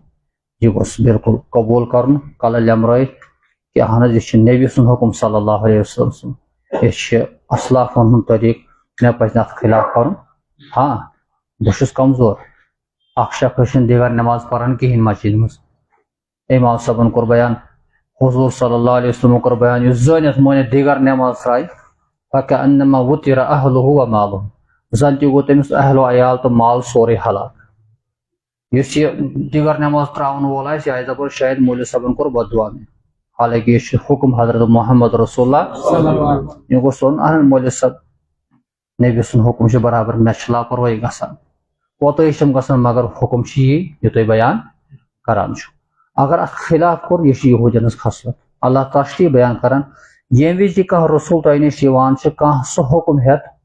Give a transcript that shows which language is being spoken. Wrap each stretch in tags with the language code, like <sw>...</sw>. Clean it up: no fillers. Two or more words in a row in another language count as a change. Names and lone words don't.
<ks>یہِ گوٚژھ بالکل قبوٗل کرُن کلہٕ لیمرٲیِتھ کہ اہن حظ یہِ چھُ نبی سُنٛد حکم</ks> <ar>صلی اللہ علیہ وسلم</ar> <ks>یہِ چھُ اسلافن ہُنٛد طریٖقہٕ مےٚ پزِ نہٕ اتھ خلاف کرُن ہاں بہٕ چھُس کمزور اکھ شخص چھُنہٕ دیگر نٮ۪ماز پران کہیٖنۍ مسجد منٛز امام صٲبن کوٚر بیان حضور</ks> <ar>صلی اللہ علیہ وسلم</ar> <ks>کوٚر بیان یُس زٲنِتھ مٲنِتھ دیگر نٮ۪ماز ترٛایہِ</ks> <ar>فکأنما وُتِرَ أہلُهُ ومالُهُ</ar> <ks>زن تہِ گوٚو تٔمِس اہل و عیال تہٕ مال سورُے ہلاک یُس یہِ دیگر نٮ۪ماز ترٛاوَن وول آسہِ یہِ آسہِ دپان شاید مولوی صٲبن کوٚر بددعا مےٚ حالانکہ یہ حکم حضرت محمد رسول اللہ یہ گوٚژھ وَنُن اہن مولوی صٲب نبی سُنٛد حکم چھُ برابر مےٚ چھِ لاپروٲہی گژھان کوتٲہی چھِم گژھان مگر حکم چھُ یی یہِ تُہۍ بیان کران چھُو اگر اتھ خلاف کوٚر یہِ چھُ یہوٗدٮ۪ن ہٕنٛز خصلت اللہ تعالیٰ چھُ یہِ بیان کران ییٚمہِ وِزِ تہِ کانٛہہ رسوٗل تۄہہِ نِش یِوان چھُ کانٛہہ سُہ حکم ہٮ۪تھ</ks>